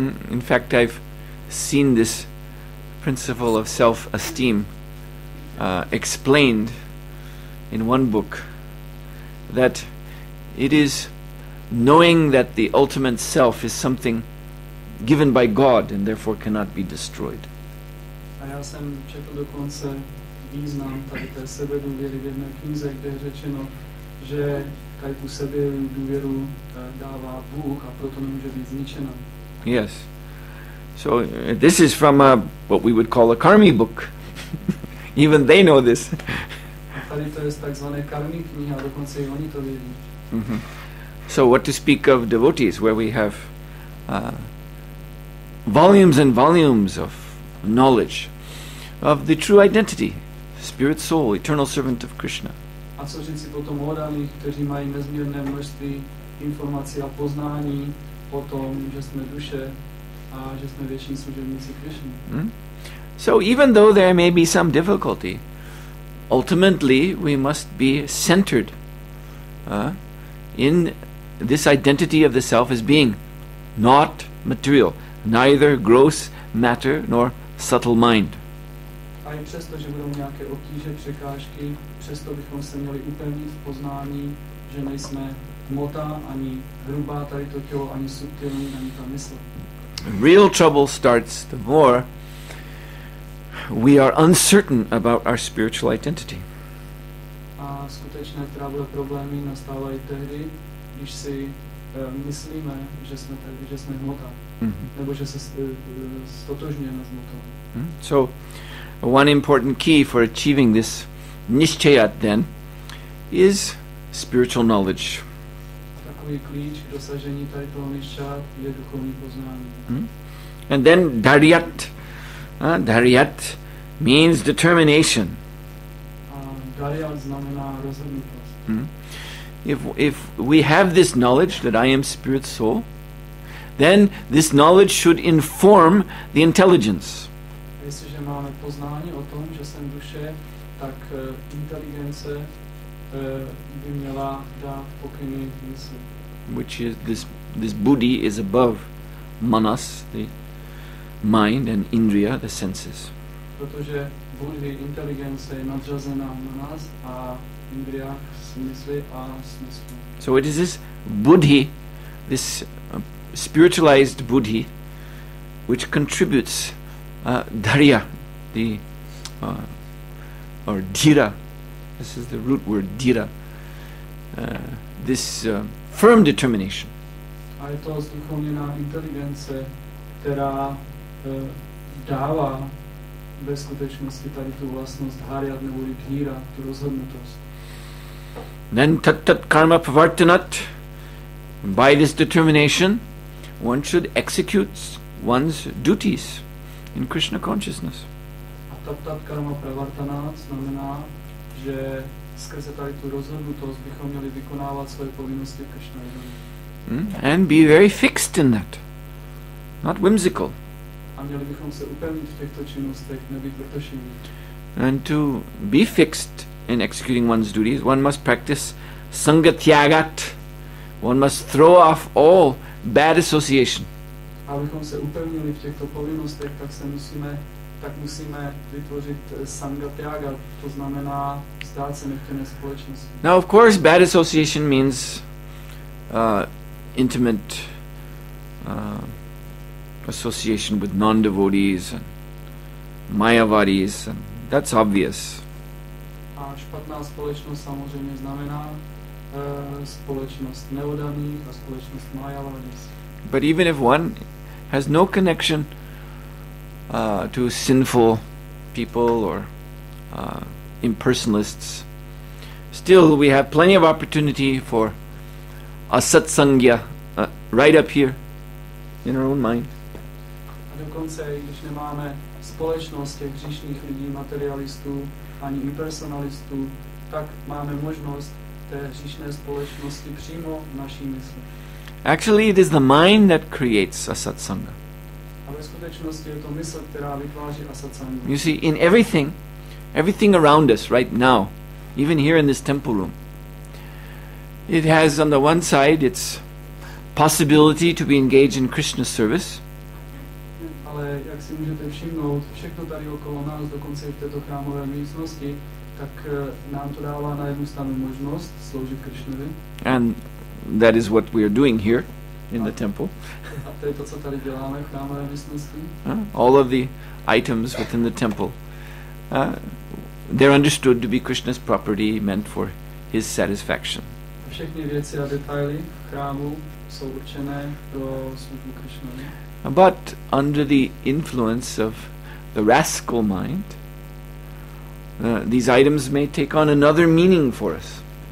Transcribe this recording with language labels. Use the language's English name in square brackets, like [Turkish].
[English] In fact, I've seen this principle of self-esteem explained in one book, that it is knowing that the ultimate self is something given by God and therefore cannot be destroyed. [Czech] A já jsem četl dokonce význam tady té sebedůvěry v jedné knize, kde je řečeno, že tady tu sebedůvěru dává Bůh a proto nemůže být zničena. [English] Yes. So this is from what we would call a karmi book. Even they know this. [Czech] A tady to je z takzvané karmi knihy a dokonce i oni to vědí. [English] So what to speak of devotees, where we have volumes and volumes of knowledge of the true identity, spirit, soul, eternal servant of Krishna. [Czech] A co říci potom o oddaných, kteří mají nezměrné množství informací a poznání o tom, že jsme duše a že jsme věční služebníci Krishny. [English] So even though there may be some difficulty, ultimately we must be centered in this identity of the self as being not material, neither gross matter nor subtle mind. [Czech] A i přesto, že budou nějaké obtíže, překážky, přesto bychom se měli upevnit v poznání, že nejsme hmota, ani hrubá tady to tělo, ani subtilní, ani ta mysl. [English] Real trouble starts the more we are uncertain about our spiritual identity. [Czech] A skutečné problémy nastávají tehdy, když si myslíme, že jsme hmota, nebo že se stotožňujeme s hmotou. [English] So, one important key for achieving this nishchayat then is spiritual knowledge. [Czech] Takový klíč k dosažení tady toho nishchayat je duchovní poznání. [English] And then dharyat. Dharyat means determination. [Czech] A dharyat znamená rozhodnutost. [English] If we have this knowledge that I am spirit soul, then this knowledge should inform the intelligence. [Czech] Jestliže máme poznání o tom, že jsem duše, tak inteligence by měla dát pokyny mysli. [English] Which is this buddhi is above manas, the mind, and indriya, the senses. [Czech] Protože buddhi, inteligence je nadřazená manas a indriya, smysly a smysl. [English] So it is this buddhi this spiritualized buddhi, which contributes dharya, or dhira. This is the root word dhira. This firm determination. [Czech] A je to zduchovněná inteligence, která dává ve skutečnosti tady tu vlastnost háriat nebo dhíra, tu rozhodnutost. [English] Then tat karma pravartanat. By this determination, one should execute one's duties in Krishna consciousness. [Czech] A tat karma pravartanat znamená, že skrze tady tu rozhodnutost bychom měli vykonávat svoje povinnosti v Krishna vědomí. [English] And be very fixed in that, not whimsical. [Czech] A měli bychom se upevnit v těchto činnostech, nebýt vrtošiví. [English] And to be fixed in executing one's duties, one must practice sangatyagat. One must throw off all bad association. [Czech] A abychom se upevnili v těchto povinnostech, tak musíme vytvořit sangatyaga, to znamená vzdát se nechtěné společnosti. [English] Now, of course, bad association means intimate association with non-devotees and mayavadis, and that's obvious. [Czech] A špatná společnost samozřejmě znamená společnost neoddaných a společnost mayavadis. [English] But even if one has no connection to sinful people or impersonalists, still we have plenty of opportunity for asatsangya right up here in our own mind. [Czech] A dokonce, když nemáme společnost těch hříšných lidí, materialistů ani impersonalistů, tak máme možnost té hříšné společnosti přímo v naší mysli. [English] Actually, it is the mind that creates asatsanga. [Czech] A ve skutečnosti je to mysl, která vytváří asatsangu. [English] You see, in everything around us right now, even here in this temple room, it has on the one side its possibility to be engaged in Krishna service. [Czech] Ale jak si můžete všimnout, všechno tady okolo nás, dokonce i v této chrámové místnosti, tak nám to dává na jednu stranu možnost sloužit Krishnovi. [English] And that is what we are doing here in the temple. [Czech] A to je to, co tady děláme v chrámové místnosti. [English] All of the items within the temple, they're understood to be Krishna's property, meant for his satisfaction. [Czech] Všechny věci a detaily v chrámu jsou určené pro službu Krishnovi. [English] But under the influence of the rascal mind, these items may take on another meaning for us.